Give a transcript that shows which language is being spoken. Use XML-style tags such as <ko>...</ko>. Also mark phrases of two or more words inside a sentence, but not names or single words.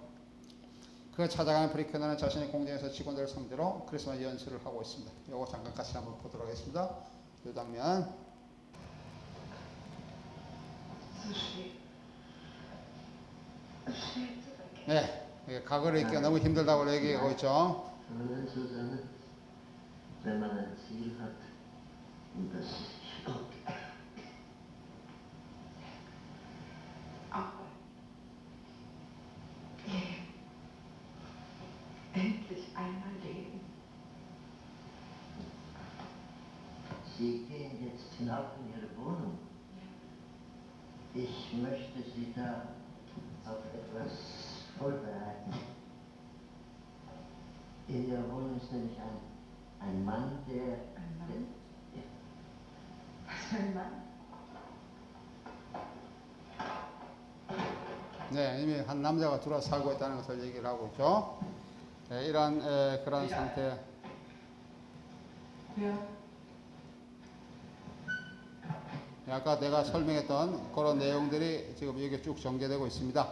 <ko>그가 찾아가는 브리크너는 자신의 공장에서 직원들을 상대로 크리스마스 연설을 하고 있습니다. 이거 잠깐 같이 한번 보도록 하겠습니다. 이 장면. 네, 과거를 잊기가 너무 힘들다고 얘기하고 있죠.</ko> <de>Wenn man ein Ziel hat und das Endlich einmal leben. Sie gehen jetzt hinauf in Ihre Wohnung. Ich möchte Sie da auf etwas vorbereiten. In Ihrer Wohnung ist nämlich ein Mann, der... Ein Mann? Was für ein Mann?</de> <ko>네, 이미 한 남자가 들어와 살고 있다는 것을 얘기를 하고 있죠. 네, 이런 그런 상태. 네, 아까 내가 설명했던 그런 내용들이 지금 여기 쭉 전개되고 있습니다.</ko>